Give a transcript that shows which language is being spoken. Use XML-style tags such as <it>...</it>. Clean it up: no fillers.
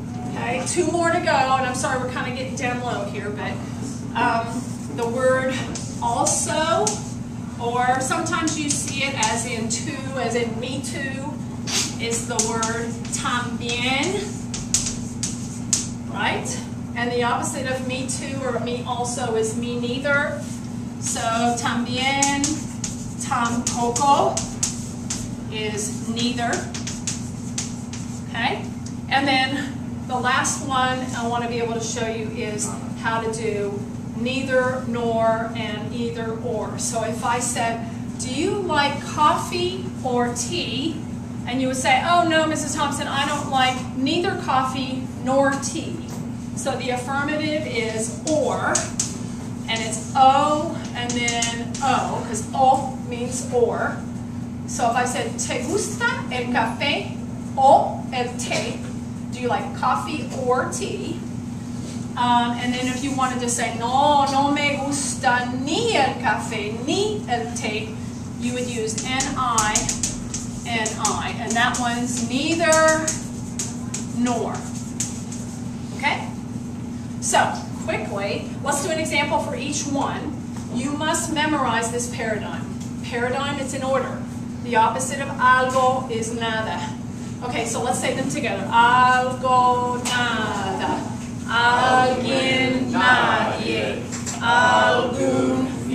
<en>Okay, two more to go, and I'm sorry we're kind of getting down low here, but the word also, or sometimes you see it as in too, as in me too, is the word también, right? And the opposite of me too or me also is me neither. So también, tampoco is neither. Okay? And then the last one I want to be able to show you is how to do neither, nor, and either, or. So if I said, do you like coffee or tea? And you would say, oh no, Mrs. Thompson, I don't like neither coffee nor tea. So the affirmative is or, and it's O and then O, because O means or. So if I said,</en> <es>¿te gusta el café o el té?</es> <en>Do you like coffee or tea? And then if you wanted to say,</en> <es>no me gusta ni el café ni el té,</es> <en>you would use N-I N-I. And that one's neither nor. Okay? So, quickly, let's do an example for each one. You must memorize this paradigm. Paradigm, it's in order. The opposite of algo is nada. Okay, so let's say them together.</en> <es>Algo, nada. Alguien, nadie. Algún,</es>